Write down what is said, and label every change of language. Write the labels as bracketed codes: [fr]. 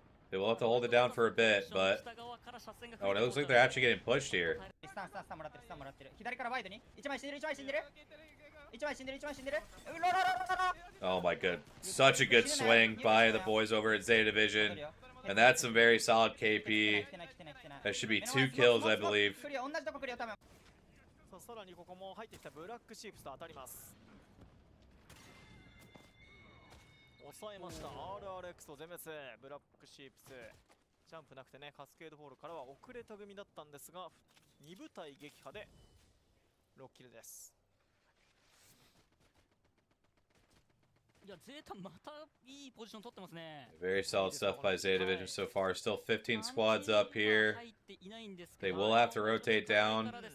[en] They will have to hold it down for a bit, but oh, and it looks like they're actually getting pushed here. [ja] スタンもらってるスタンもらってる。左からワイドに1枚死んでる1枚死んでる1枚死んでる1枚死んでる。 [en] Oh my god, such a good swing by the boys over at Zeta Division, and that's some very solid KP. That should be 2 kills, I believe. [ja] クリア同じとこクリア多分。さらにここも入ってきたブラックシープスと当たります。抑えました。RRX と全滅。ブラックシープスジャンプなくてね、カスケードホールからは遅れた組だったんですが、2部隊撃破で6キルです。いや、ゼータまたいいポジション取ってますね。 [en] Very solid stuff by Zeta Division so far. Still 15 squads up here. They will have to rotate down.